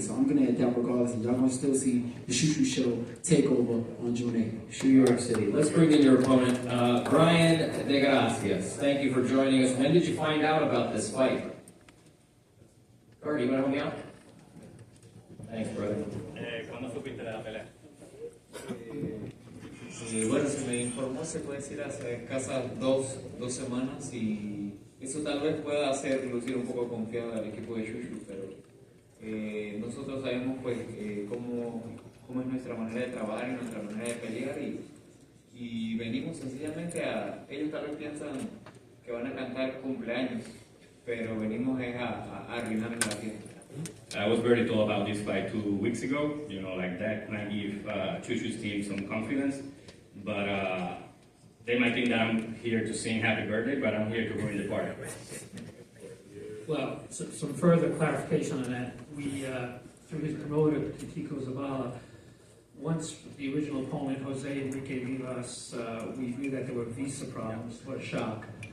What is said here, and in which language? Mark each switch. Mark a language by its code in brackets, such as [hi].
[en] So I'm gonna adapt regardless, and y'all gonna still see the Shu Shu show take over on June 8th. New York City. Let's bring in your opponent, Brayan de Gracia. Thank you for joining us. When did you find out about this fight? Cardi, you want to help me out? Thanks, brother. [es] ¿Cuándo supiste de la pelea? Bueno, se me informó, se puede decir, hace escasas dos semanas y eso tal vez pueda hacer lucir un poco confiado al equipo de Shu Shu, pero nosotros sabemos pues cómo es nuestra manera de trabajar y nuestra manera de pelear y venimos sencillamente ellos tal vez piensan que van a cantar cumpleaños, pero venimos a arruinarles la fiesta. [en] I was very told about this fight 2 weeks ago, like that can give Shu Shu's team some confidence, but they might think that I'm here to sing happy birthday, but I'm here to ruin the party. Well, some further clarification on that. We, through his promoter, Tico Zavala, once the original opponent, Jose Enrique Vivas, we knew that there were visa problems. What a shock.